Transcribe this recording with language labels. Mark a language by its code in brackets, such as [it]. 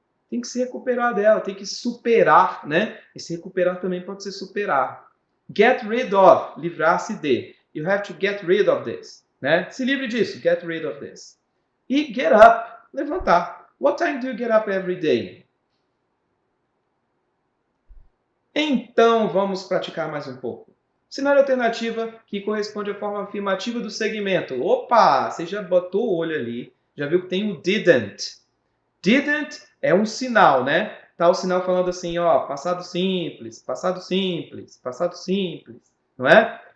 [pt] Tem que se recuperar dela, tem que superar, né? E se recuperar também pode ser superar. Get rid of. Livrar-se de. [en] You have to get rid of this. [pt] né? Se livre disso. [en] Get rid of this. [pt] E get up, levantar. [en] What time do you get up every day? [pt] Então, vamos praticar mais um pouco. Cenário alternativa que corresponde à forma afirmativa do segmento. Opa, você já botou o olho ali, já viu que tem o didn't. Didn't é um sinal, né? Tá o sinal falando assim, ó, passado simples, passado simples, passado simples, não é?